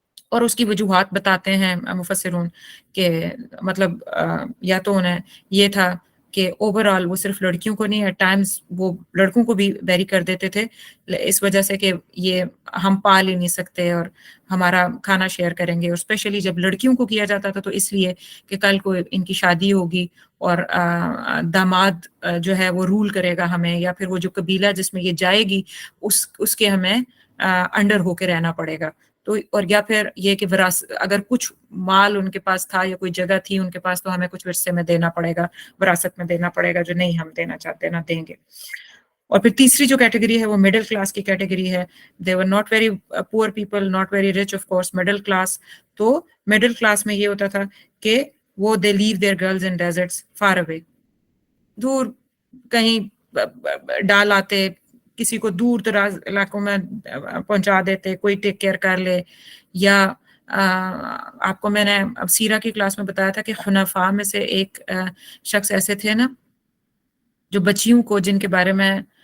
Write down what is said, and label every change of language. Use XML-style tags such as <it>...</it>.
<ur>اور اس کی وجوہات بتاتے ہیں مفسرون کہ مطلب یا تو انہیں یہ تھا کہ اوور آل وہ صرف لڑکیوں کو نہیں، ایٹ ٹائمز وہ لڑکوں کو بھی بیری کر دیتے تھے اس وجہ سے کہ یہ ہم پال ہی نہیں سکتے اور ہمارا کھانا شیئر کریں گے. اور اسپیشلی جب لڑکیوں کو کیا جاتا تھا تو اس لیے کہ کل کو ان کی شادی ہوگی اور داماد جو ہے وہ رول کرے گا ہمیں، یا پھر وہ جو قبیلہ جس میں یہ جائے گی اس کے ہمیں انڈر ہو کے رہنا پڑے گا. تو اور یا پھر یہ کہ اگر کچھ مال ان کے پاس تھا یا کوئی جگہ تھی ان کے پاس تو ہمیں کچھ ورثے میں دینا پڑے گا، وراثت میں دینا پڑے گا، جو نہیں ہم دینا چاہتے نہ دیں گے. اور پھر تیسری جو کیٹیگری ہے وہ مڈل کلاس کی کیٹیگری ہے.</ur> <en>They were not very poor people, not very rich of course, middle class.</en> <ur>تو مڈل کلاس میں یہ ہوتا تھا کہ وہ</ur> <en>they leave their girls in deserts far away,</en> <ur>دور کہیں ڈال آتے، کسی کو دور دراز علاقوں میں پہنچا دیتے، کوئی ٹیک کیئر کر لے. یا آپ کو میں نے اب سیرہ کی کلاس میں بتایا تھا کہ خنفاء میں سے ایک شخص ایسے تھے نا جو بچیوں کو، جن کے بارے میں</ur>